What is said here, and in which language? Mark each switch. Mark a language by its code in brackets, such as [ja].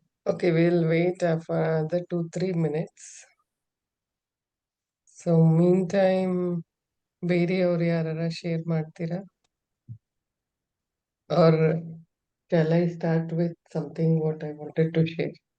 [en] Okay, we'll wait for another 2-3 minutes. So meantime, [kn] ಬೇರೆಯವ್ರು ಯಾರಾರ share ಮಾಡ್ತೀರಾ? [en] Or shall I start with something what I wanted to share?